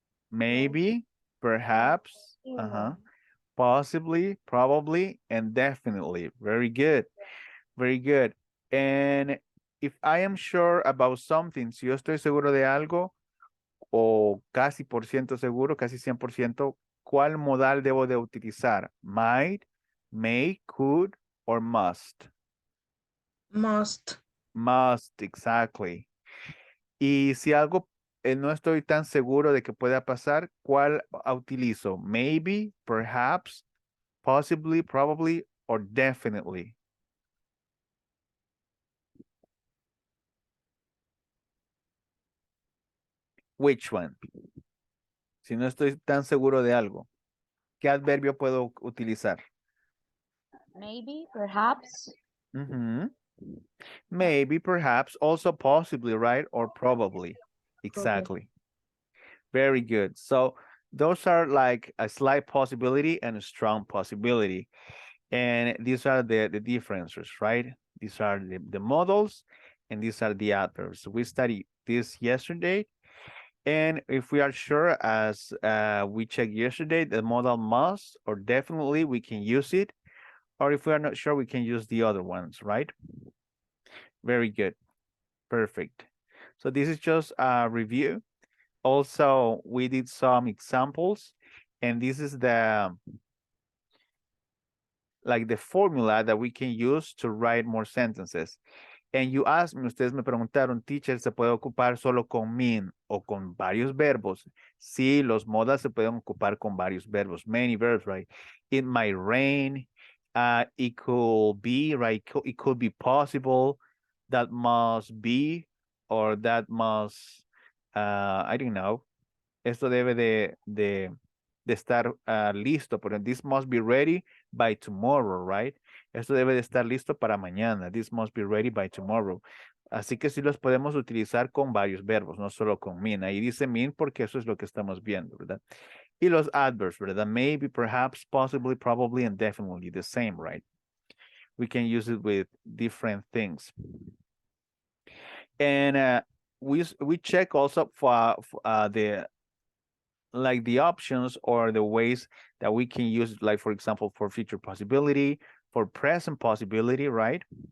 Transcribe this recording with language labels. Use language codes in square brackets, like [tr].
[en] Maybe, perhaps, possibly, probably, and definitely. Very good. Very good. And if I am sure about something, [es] si yo estoy seguro de algo, o casi por ciento seguro, casi 100%, ¿cuál modal debo de utilizar? [en] Might, may, could, or must? must. Must, exactly. [es] Y si algo no estoy tan seguro de que pueda pasar, ¿cuál utilizo? [en] Maybe, perhaps, possibly, probably, or definitely. Which one? [es] Si no estoy tan seguro de algo, ¿qué adverbio puedo utilizar? [en] Maybe, perhaps. Mhm. Maybe, perhaps, also possibly, right? Or probably. Exactly. Very good. So those are like a slight possibility and a strong possibility. And these are the differences, right? These are the models and these are the adverbs. We studied this yesterday. And if we are sure, as we checked yesterday, the modal must or definitely we can use it. Or if we are not sure, we can use the other ones, right? Very good. Perfect. So this is just a review. Also, we did some examples, and this is the like the formula that we can use to write more sentences. And you asked me, [es] ustedes me preguntaron, teacher, ¿se puede ocupar solo con mean o con varios verbos? Sí, los modals se pueden ocupar con varios verbos, [en] many verbs, right? It might rain, it could be, right? It could be possible, that must be, or that must I don't know, [es] esto debe de estar listo, pero [en] this must be ready by tomorrow, right? [es] Esto debe de estar listo para mañana. [en] This must be ready by tomorrow. [es] Así que sí los podemos utilizar con varios verbos, no solo con mean. Ahí dice mean porque eso es lo que estamos viendo, ¿verdad? Y los adverbs, ¿verdad? [en] Maybe, perhaps, possibly, probably, and definitely the same, right? We can use it with different things. And we check also for the options or the ways that we can use, like, for example, for future possibility, for present possibility, right?